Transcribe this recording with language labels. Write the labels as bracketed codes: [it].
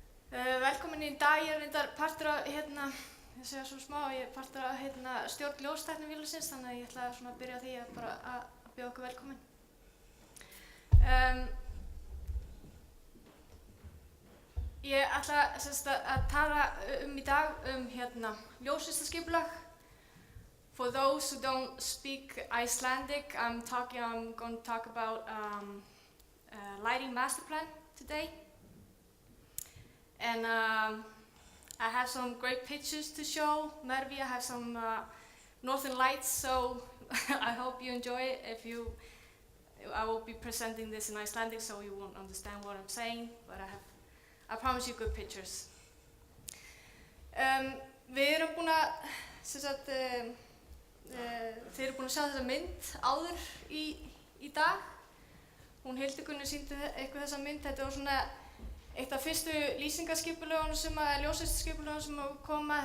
[is] Velkomin í dag, ég reyndar partur af, ég segja svo smá, ég er partur af stjórn Ljóstæknifélag Íslands, þannig að ég ætla svona að byrja á því að bara að bjóða okkur velkomin. Ég ætla að tala í dag ljóslistaskipulag. [en] For those who don't speak Icelandic, I'm going to talk about lighting master plan today. And I have some great pictures to show. Mervi, I have some northern lights, so I hope you enjoy it. I will be presenting this in Icelandic, so you won't understand what I'm saying, but I promise you good pictures. [is] Við erum búin að, þeir eru búin að sjá þessa mynd áður í dag. Hún Hildigunni sýndi eitthvað þessa mynd. Þetta var svona eitt af fyrstu lýsingarskipulögunum ljóslistaskipulögunum sem koma.